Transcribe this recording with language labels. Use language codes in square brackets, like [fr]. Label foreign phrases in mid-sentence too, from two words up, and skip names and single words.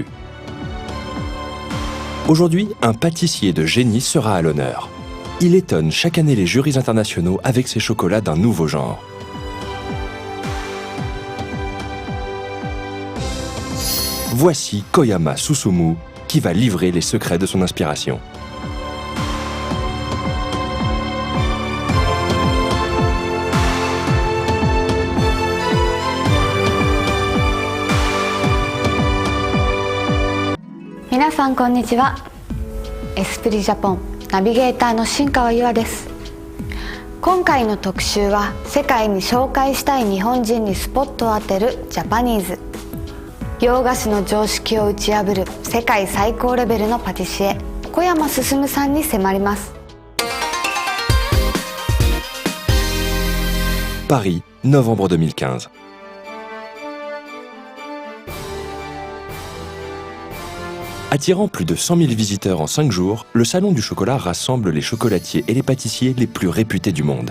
[fr] Aujourd'hui, un pâtissier de génie sera à l'honneur. Il étonne chaque année les jurys internationaux avec ses chocolats d'un nouveau genre. Voici Koyama Susumu qui va livrer les secrets de son inspiration. [ja] 皆さんこんにちは. Esprit Japon ナビゲーターの新川優愛です。今回の特集は世界に紹介したい日本人にスポットを当てるジャパニーズ。洋菓子の常識を打ち破る世界最高レベルのパティシエ小山進さんに迫ります。 [fr] Paris, novembre 2015. Attirant plus de 100 000 visiteurs en 5 jours, le Salon du chocolat rassemble les chocolatiers et les pâtissiers les plus réputés du monde.